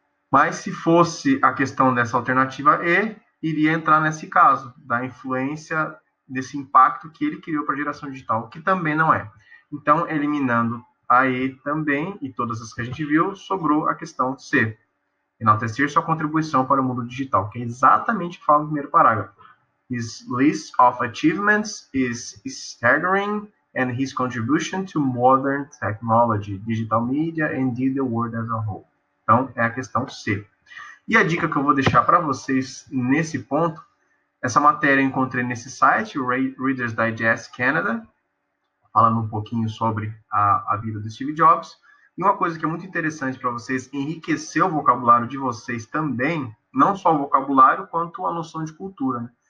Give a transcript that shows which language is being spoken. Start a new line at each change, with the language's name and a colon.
Portuguese: Mas se fosse a questão dessa alternativa E, iria entrar nesse caso, da influência desse impacto que ele criou para a geração digital, que também não é. Então, eliminando a E também, e todas as que a gente viu, sobrou a questão C. Enaltecer sua contribuição para o mundo digital, que é exatamente o que fala no primeiro parágrafo.
English: His list of achievements is staggering, and his contribution to modern technology, digital media, and the world as a whole.
Portuguese: Então, é a questão C. E a dica que eu vou deixar para vocês nesse ponto, essa matéria eu encontrei nesse site, o Reader's Digest Canada, falando um pouquinho sobre a vida do Steve Jobs. E uma coisa que é muito interessante para vocês enriquecer o vocabulário de vocês também, não só o vocabulário, quanto a noção de cultura, né?